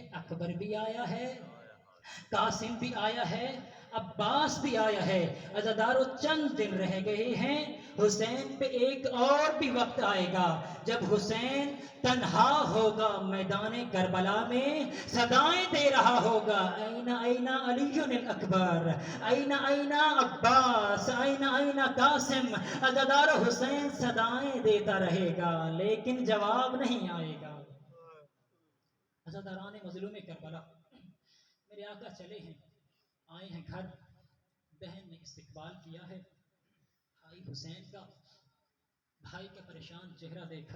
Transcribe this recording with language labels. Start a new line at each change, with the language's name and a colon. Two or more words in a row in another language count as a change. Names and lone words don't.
Urdu: اکبر بھی آیا ہے، قاسم بھی آیا ہے، عباس بھی آیا ہے. عزادارو چند دن رہ گئے ہیں، حسین پہ ایک اور بھی وقت آئے گا جب حسین تنہا ہوگا میدان کربلا میں، صدائیں دے رہا ہوگا
Arabic: اینا اینا علی الاکبر، اینا اینا عباس، اینا اینا قاسم.
Urdu: عزادارو حسین صدائیں دیتا رہے گا لیکن جواب نہیں آئے گا. عزاداران مظلوم کربلا، میرے آقا چلے ہیں، آئے ہیں گھر، بہن نے استقبال کیا ہے بھائی حسین کا، بھائی کا پریشان چہرہ دیکھا۔